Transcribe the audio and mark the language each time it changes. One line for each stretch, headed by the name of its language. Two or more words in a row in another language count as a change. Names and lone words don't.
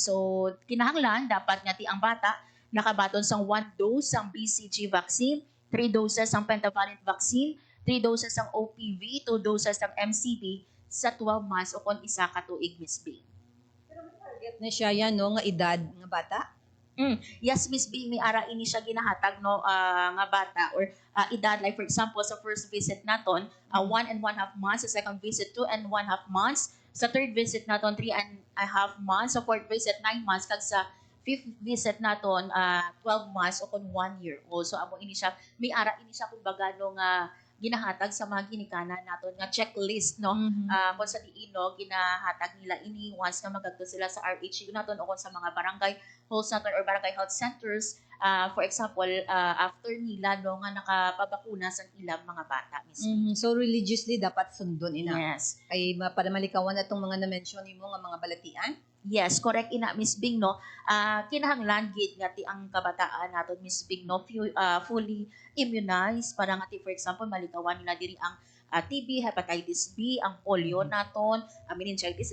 Hiligaynon: So kinahanglan dapat nga ti ang bata nakabaton sang 1 dose sang BCG vaccine,
English: 3 doses
Hiligaynon: sang pentavalent vaccine,
English: 3 doses
Hiligaynon: sang OPV,
English: 2 doses
Hiligaynon: sang MCV sa
English: 12 months
Hiligaynon: o kon isa ka tuig Miss B. Target na siya yan no nga edad nga bata. Yes, Miss B, may ara ini siya ginahatag no nga bata or edad
English: like for example
Hiligaynon: sa
English: first visit
Hiligaynon: naton
English: 1 and 1/2 months,
Hiligaynon: sa
English: second visit 2 and 1/2 months,
Hiligaynon: sa
English: third visit
Hiligaynon: naton
English: 3 and a half months,
Hiligaynon: sa
English: fourth visit 9 months
Hiligaynon: kag sa
English: fifth visit
Hiligaynon: naton
English: 12 months
Hiligaynon: o kon
English: 1 year old.
Hiligaynon: So amo ini siya may ara ini siya kumbaga no nga ginahatag sa mga ginikanan naton nga checklist no kung sa diin no ginahatag nila ini once nga magagto sila sa RHU naton o kung sa mga
English: barangay health center or barangay health centers for example
Hiligaynon: after nila no nga nakapabakuna sa ilang mga bata Miss. So religiously dapat sundon ina. Yes. Ay para malikawan na tong mga na-mention nimo nga mga balatian. Yes, correct ina Miss Bing no. Kinahanglan gid nga ti ang kabataan naton Miss Bing no
English: fully immunized
Hiligaynon: para nga ti
English: for example
Hiligaynon: malikawan nila diri ang TB, hepatitis B, ang polio naton, meningitis